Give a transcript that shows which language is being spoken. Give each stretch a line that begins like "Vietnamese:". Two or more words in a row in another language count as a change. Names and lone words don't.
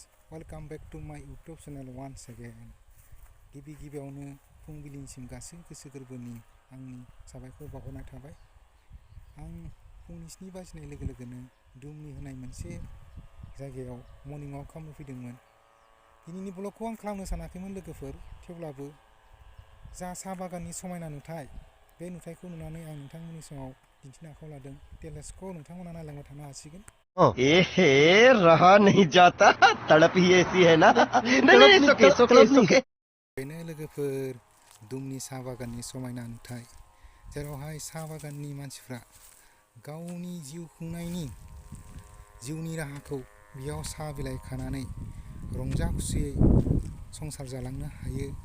English: welcome back to my YouTube channel once again।
Bodo: गिबियावनो फुंबिलिनिसिम गासै गोसो गोरबोनि आंनि साबायखर बावहरनाय थाबाय। आं फुंनि 7 बाजिनाय लोगो लोगोनो दुमनि होनाय मोनसे जायगायाव
English: morning walk
Bodo: खालामनो फैदोंमोन। दिनैनि ब्लगखौ आं खालामनो सानाखैमोन लोगोफोर, थेवब्लाबो जा साहा बागाननि समायना नुथाय, बे नुथायखौ नुनानै आं नोंथांमोननि सिगाङाव दिन्थिनो आखायाव लादों। टेलेस्क'खौ नोंथांमोना नायलांबाय थानो हासिगोन।
Hindi: रहा नहीं जाता, तड़प ही ऐसी है ना। नहीं
Bodo: बेनो लोगोफोर दुमनि साहा बागाननि समायना नुथाय, जेरावहाय साहा बागाननि मानसिफ्रा गावनि जिउ खुंनायनि जिउनि राहाखौ बेयाव साहा बिलाइ खानानै रंजा खुसियै संसार जालांनो हायो।